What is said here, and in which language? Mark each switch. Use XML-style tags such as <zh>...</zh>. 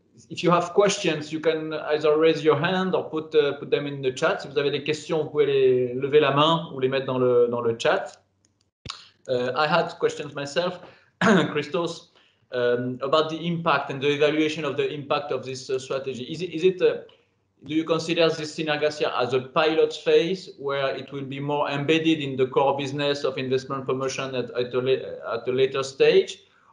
<en>If you have questions, you can either raise your hand or put them in the chat.</en> <fr>Si vous avez des questions, vous pouvez lever la main ou les mettre dans le chat.</fr> <en>I had questions myself, Christos, about the impact and the evaluation of the impact of this strategy. Do you consider this Synergasia as a pilot phase where it will be more embedded in the core business of investment promotion at a later stage?</en>